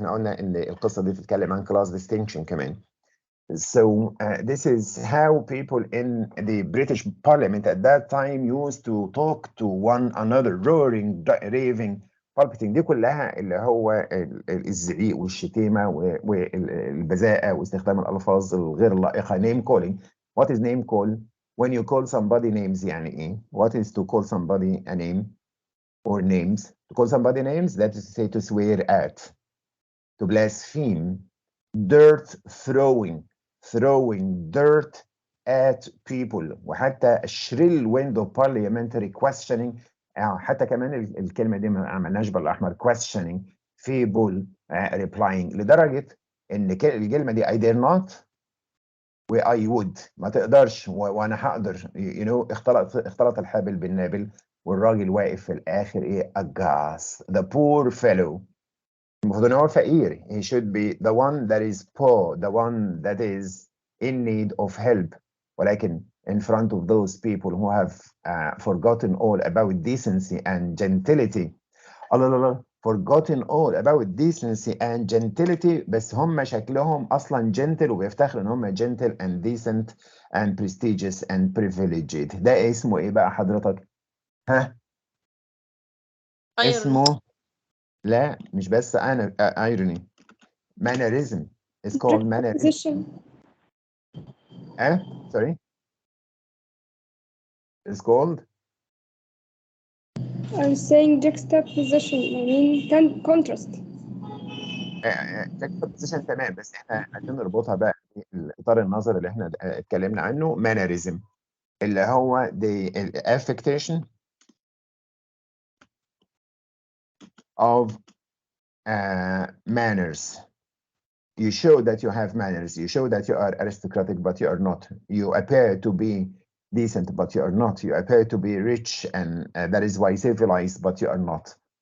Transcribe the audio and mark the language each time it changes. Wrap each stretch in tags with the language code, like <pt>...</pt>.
<ar>احنا قلنا ان القصه دي بتتكلم عن</ar> <en>class distinction</en> <ar>كمان.</ar> <en>So this is how people in the British Parliament at that time used to talk to one another, roaring, raving, palpiting.</en> <ar>دي كلها اللي هو الزعيق والشتيمة والبذاءة واستخدام الألفاظ الغير لائقة.</ar> <en>Name calling. What is name call? When you call somebody names</en> <ar>يعني إيه?</ar> <en>What is to call somebody a name or names? To call somebody names, that is to say to swear at, to blaspheme. Dirt throwing dirt at people. وحتى shrill wind of parliamentary questioning.</en> <ar>حتى كمان الكلمة دي ما عملناش بالأحمر.</ar> <en>questioning, feeble, replying.</en> <ar>لدرجة إن الكلمة دي</ar> <en>I dare not و I would.</en> <ar>ما تقدرش وأنا هقدر.</ar> <en>you know,</en> <ar>اختلط الحابل بالنابل والراجل واقف في الآخر إيه؟ aghast.</ar> <en>The poor fellow.</en> <ar>المفروض ان هو فقير.</ar> <en>He should be the one that is poor, the one that is in need of help. ولكن in front of those people who have forgotten all about decency and gentility.</en> <ar>الله الله</ar> <en>forgotten all about decency and gentility.</en> <ar>بس هم شكلهم اصلا</ar> <en>gentle</en> <ar>وبيفتخروا ان هم</ar> <en>gentle and decent and prestigious and privileged.</en> <ar>ده اسمه ايه بقى حضرتك؟ ها؟ اسمه لا مش بس انا irony.</ar> <en>Mannerism is called mannerism. Sorry. It's called. I'm saying juxtaposition. I mean contrast. juxtaposition تمام.</en> <ar>بس احنا عايزين نربطها بقى الاطار النظري اللي احنا اتكلمنا عنه.</ar> <en>mannerism</en> <ar>اللي هو</ar> <en>the affectation of manners. You show that you have manners. You show that you are aristocratic, but you are not. You appear to be decent, but you are not. You appear to be rich, and that is why civilized, but you are not.</en>